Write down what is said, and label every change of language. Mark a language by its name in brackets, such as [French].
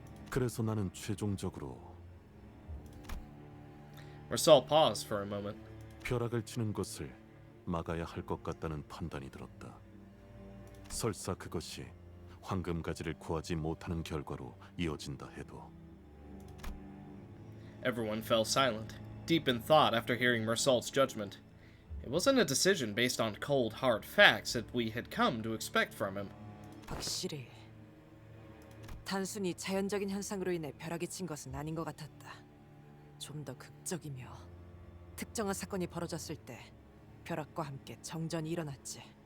[Korean] 그래서 나는 최종적으로 [English] Marsault paused for a moment. [Korean] 벼락을 치는 것을 막아야 할 것 같다는 판단이 들었다. 설사 그것이 황금가지를 구하지 못하는 결과로 이어진다 해도. [English] Everyone fell silent, deep in thought after hearing Marsault's judgment. It wasn't a decision based on cold, hard facts that we had come to expect from him. [Korean] 확실히 단순히 자연적인 현상으로 인해 벼락이 친 것은 아닌 것 같았다. 좀 더 극적이며 특정한 사건이 벌어졌을 때 벼락과 함께 정전이 일어났지.